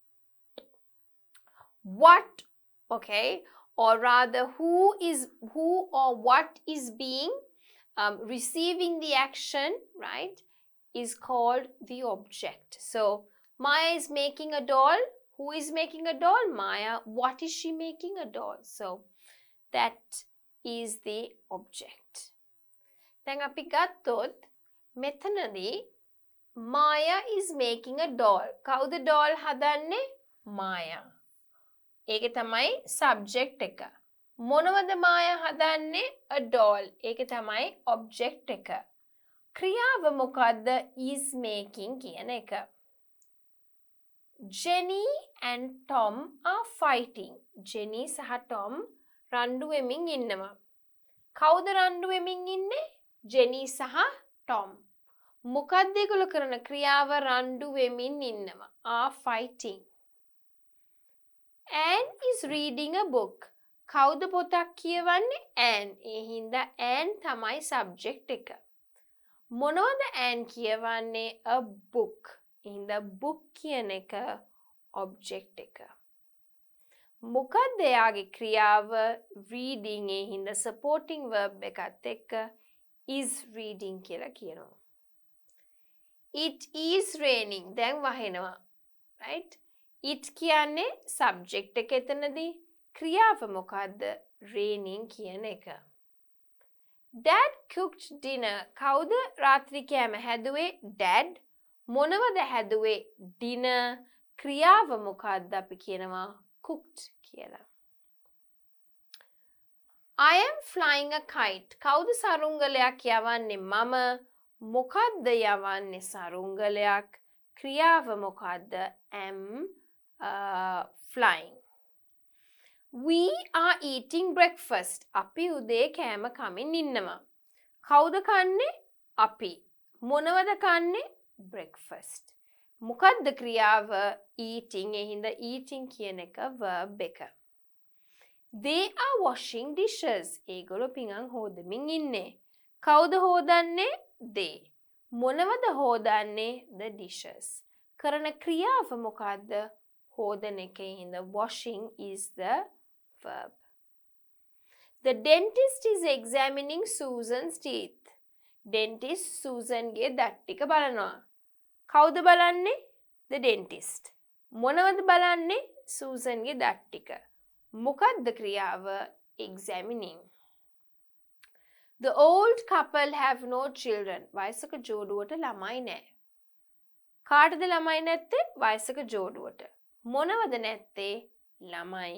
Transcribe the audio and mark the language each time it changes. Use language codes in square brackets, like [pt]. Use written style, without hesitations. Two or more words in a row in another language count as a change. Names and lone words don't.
[en] What, okay, or rather who or what is being receiving the action, right, is called the object. So, Maya is making a doll. Who is making a doll? Maya. What is she making? A doll. So, that is the object. [si] දැන් අපි ගත්තොත් මෙතනදී [en] Maya is making a doll. [si] කවුද doll හදන්නේ? Maya. ඒකේ තමයි subject එක. මොනවද Maya හදන්නේ? [en] A doll. [si] ඒකේ තමයි object එක. ක්‍රියාව මොකද්ද? [en] is making [si] කියන එක. [en] Jenny and Tom are fighting. [si] Jenny සහ Tom රණ්ඩු වෙමින් ඉන්නවා. කවුද රණ්ඩු වෙමින් ඉන්නේ? Jenny සහ Tom. මොකක්ද ඒගොල්ලෝ කරන ක්‍රියාව? රණ්ඩු වෙමින් ඉන්නවා. [en] are fighting. Anne is reading a book. [si] කවුද පොතක් කියවන්නේ? Anne. ඒ හින්දා Anne තමයි subject එක. මොනවද Anne කියවන්නේ? [en] a book. [si] ඒ හින්දා book කියන එක object එක. මොකක්ද එයාගේ ක්‍රියාව? reading. ඒ හින්දා [en] supporting verb [si] එකත් එක්ක [en] is reading [si] කියලා කියනවා. [en] It is raining. [si] දැන් වහිනවා. right? It කියන්නේ subject එක එතනදී. ක්‍රියාව මොකද්ද? raining කියන එක. [en] Dad cooked dinner. [si] කවුද රාත්‍රී කෑම හැදුවේ? Dad. මොනවද හැදුවේ? dinner. ක්‍රියාව මොකද්ද? අපි කියනවා cooked කියලා. [en] I am flying a kite. [si] කවුද සරුංගලයක් යවන්නේ? මම. මොකද්ද යවන්නේ සරුංගලයක්? ක්‍රියාව මොකද්ද? [en] am flying. We are eating breakfast. [si] අපි උදේ කෑම කමින් ඉන්නවා. කවුද කන්නේ? අපි. මොනවද කන්නේ? breakfast. මොකද්ද ක්‍රියාව? eating. ඒ හින්දා eating කියන එක verb එක. [en] They are washing dishes. [si] ඒගොල්ලෝ පිඟන් හොදමින් ඉන්නේ. කවුද හොදන්නේ? they. මොනවද හොදන්නේ? [en] the dishes. [si] කරන ක්‍රියාව මොකද්ද? හොදන එකේ හින්දා [en] washing is the verb. The dentist is examining Susan's teeth. [si] Dentist Susanගේ දත් ටික බලනවා. කවුද බලන්නේ? [en] the dentist. [si] මොනවද බලන්නේ? Susanගේ දත් ටික. මොකද්ද ක්‍රියාව? [en] examining. The old couple have no children. [si] වයසක ජෝඩුවට ළමයි නැහැ. කාටද ළමයි නැත්තේ? වයසක ජෝඩුවට. මොනවද නැත්තේ? ළමයි.